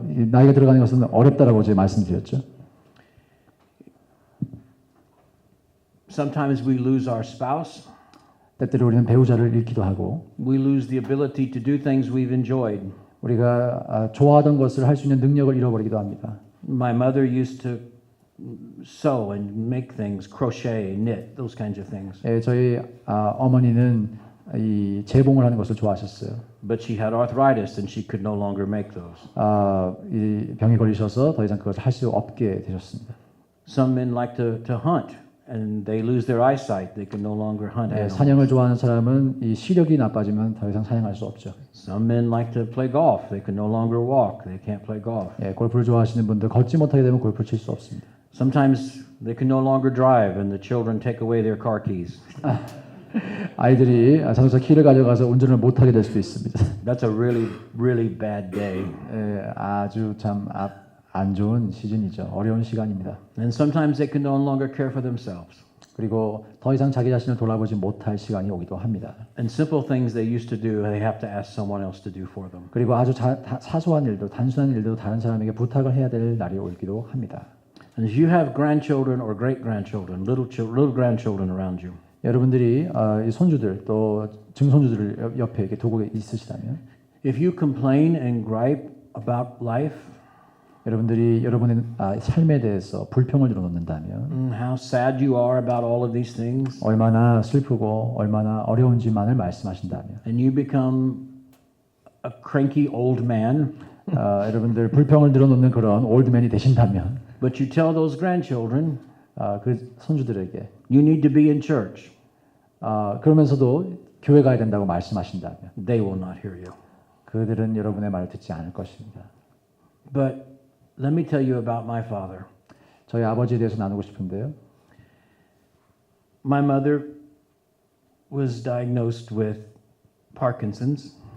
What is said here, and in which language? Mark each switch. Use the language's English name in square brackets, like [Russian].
[Korean] 나이가 들어가는 것은 어렵다라고 제가 말씀드렸죠. [English] Sometimes we lose our spouse. [Korean] 때때로 우리는 배우자를 잃기도 하고 [English] We lose the ability to do things we've enjoyed. [Korean] 우리가 좋아하던 것을 할 수 있는 능력을 잃어버리기도 합니다. [English] My mother used to sew and make things, crochet, knit, those kinds of things. [Korean] 예, 저희 어머니는 이 재봉을 하는 것을 좋아하셨어요. [English] But she had arthritis and she could no longer make those. [Korean] 이 병이 걸리셔서 더 이상 그것을 할 수 없게 되셨습니다. [English] Some men like to hunt and they lose their eyesight. They can no longer hunt [Korean] 예, [English] animals. [Korean] 사냥을 좋아하는 사람은 이 시력이 나빠지면 더 이상 사냥할 수 없죠. [English] Some men like to play golf. They can no longer walk. They can't play golf. [Korean] 예, 골프를 좋아하시는 분들 걷지 못하게 되면 골프를 칠 수 없습니다. [English] Sometimes they can no longer drive and the children take away their car keys. [Korean] 아이들이 자동차 키를 가져가서 운전을 못하게 될 수도 있습니다. [English] That's a really, really bad day. [Korean] 예, 아주 참 안 좋은 시즌이죠. 어려운 시간입니다. [English] And sometimes they can no longer care for themselves. [Korean] 그리고 더 이상 자기 자신을 돌아보지 못할 시간이 오기도 합니다. [English] And simple things they used to do, they have to ask someone else to do for them. [Korean] 그리고 아주 사소한 일도 단순한 일도 다른 사람에게 부탁을 해야 될 날이 오기도 합니다. [English] And if you have grandchildren or great-grandchildren, little grandchildren around you, [Korean] 여러분들이 이 손주들 또 증손주들을 옆에 이렇게 두고 있으시다면 [English] if you complain and gripe about life, [Korean] 여러분들이 여러분의 삶에 대해서 불평을 늘어놓는다면 [English] how sad you are about all of these things, [Korean] 얼마나 슬프고 얼마나 어려운지만을 말씀하신다면 [English] and you become a cranky old man, [Korean] 여러분들 불평을 늘어놓는 그런 올드맨이 되신다면 [English] but you tell those grandchildren, [Korean] 그 손주들에게 [English] you need to be in church, [Korean] 그러면서도 교회 가야 된다고 말씀하신다면 [English] they will not hear you. [Korean] 그들은 여러분의 말을 듣지 않을 것입니다. [English] But let me tell you about my father. [Korean] 저희 아버지에 대해서 나누고 싶은데요. [English] My mother was diagnosed with Parkinson's,